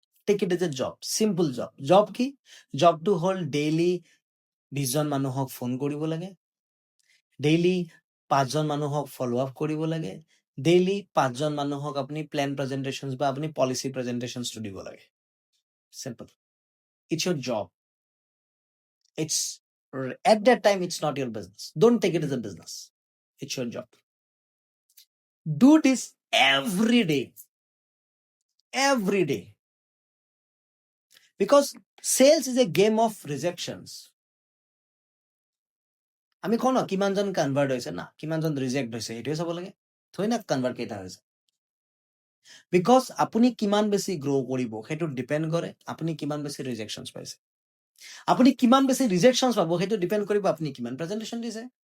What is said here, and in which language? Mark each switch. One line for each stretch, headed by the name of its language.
English: take it as a job, simple job
Assamese: কি job to hold daily 20 জন মানুহক phone কৰিব লাগে, ডেইলি 5 জন মানুহক ফলো আপ কৰিব লাগে, ডেইলি 5 জন মানুহক আপুনি প্ল্যান প্ৰেজেন্টেশনস বা আপুনি পলিসি প্ৰেজেন্টেশনস দিব লাগে।
English: Simple. It's your job. It's at that time it's not your business. Don't take it as a business. It's your job. Do this every day. Every day. Because sales is a game of rejections.
Assamese: আমি কওঁ ন কিমানজন convert হৈছে না কিমানজন reject হৈছে এইটোৱে চাব লাগে থৈ না কনভাৰ্ট কেইটা হৈছে বিকজ আপুনি কিমান বেছি গ্ৰ' কৰিব সেইটো ডিপেণ্ড কৰে আপুনি কিমান বেছি ৰিজেকশ্যনছ পাইছে আপুনি কিমান বেছি ৰিজেকশ্যনছ পাব সেইটো ডিপেণ্ড কৰিব আপুনি কিমান প্ৰেজেণ্টেশ্যন দিছে